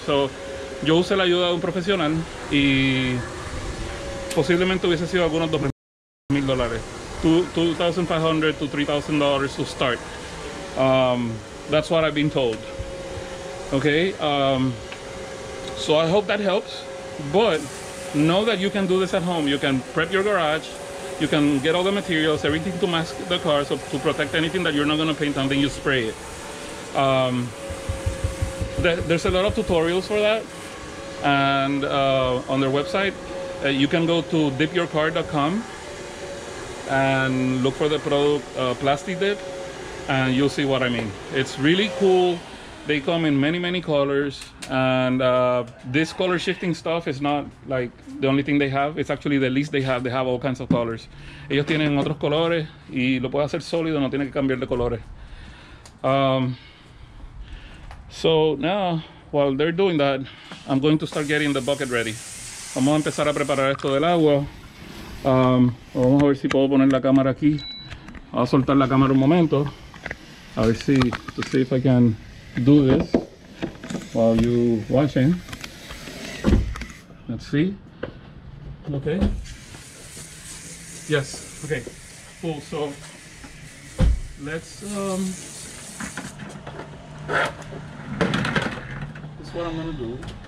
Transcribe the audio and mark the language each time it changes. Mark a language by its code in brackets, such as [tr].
[es] So yo usé la ayuda de un profesional y posiblemente hubiese sido algunos $2,000, $2,500 [en] to $3,000 to start. That's what I've been told. Okay, so I hope that helps, but know that you can do this at home. You can prep your garage, you can get all the materials, everything to mask the car, so to protect anything that you're not going to paint, and then you spray it. There's a lot of tutorials for that, and on their website you can go to dipyourcar.com and look for the product Plastic Dip, and you'll see what I mean. It's really cool. They come in many colors, and this color shifting stuff is not like the only thing they have. It's actually the least they have. They have all kinds of colors. [es] Ellos tienen otros colores y lo puede hacer sólido, no tiene que cambiar de colores. [en] So now, while they're doing that, I'm going to start getting the bucket ready. [es] Vamos a empezar a preparar esto del agua. Vamos a ver si puedo poner la cámara aquí. [en] I'll [es] soltar la cámara un momento. A ver si, [en] to see if I can do this while you watching. Let's see. Okay. Yes. Okay. Cool. So let's this is what I'm gonna do.